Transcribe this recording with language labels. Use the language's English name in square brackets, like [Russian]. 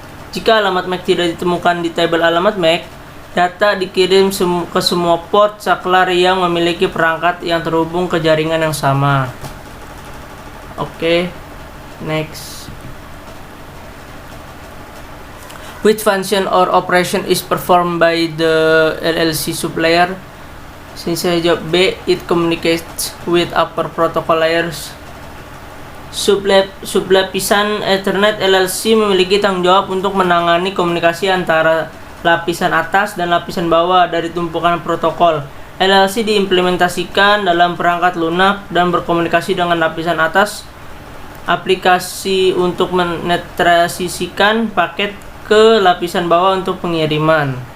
[Indonesian] Jika alamat MAC tidak ditemukan di tabel alamat MAC, data dikirim ke semua port saklar yang memiliki perangkat yang terhubung ke jaringan yang sama. Oke, next. [English] Which function or operation is performed by the LLC supplier? [Indonesian] Sini saya jawab B. [English] It communicates with upper protocol layers. [Indonesian] Sublapisan Ethernet LLC memiliki tanggung jawab untuk menangani komunikasi antara lapisan atas dan lapisan bawah dari tumpukan protokol. LLC diimplementasikan dalam perangkat lunak dan berkomunikasi dengan lapisan atas aplikasi untuk menetralisasikan paket ke lapisan bawah untuk pengiriman.